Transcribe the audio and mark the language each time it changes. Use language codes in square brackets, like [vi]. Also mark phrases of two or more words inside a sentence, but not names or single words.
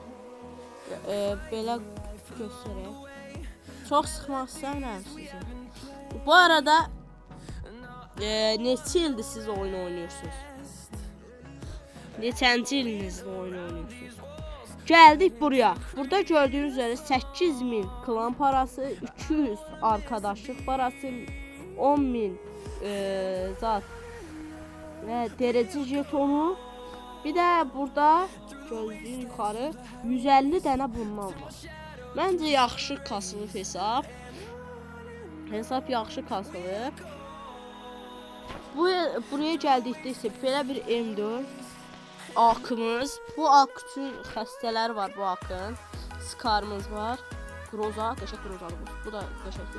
[az] Belə göstərək. Çox sıxmaq istəmirəm sizi. Bu arada neçə ildir siz [tr] oyun oynuyorsunuz? [az] Neçənci ilinizdə [tr] oyun oynuyorsunuz? [az] Gəldik buraya. [tr] Burada gördüyünüz üzere 8000 klan parası, 200 arkadaşlık parası, 10.000 zat ve derece jetonu. Bir de burada gördüğünüz yukarı 150 tane bundan var. [az] Bence yaxşı kasılıb hesab. Hesab yaxşı kasılıb. Buraya gəldikdə isə belə bir M4 akımız. Bu ak üçün xəstələr var bu akın. Skarımız var. Groza, qəşəng grozadır. Bu da qəşəngdir.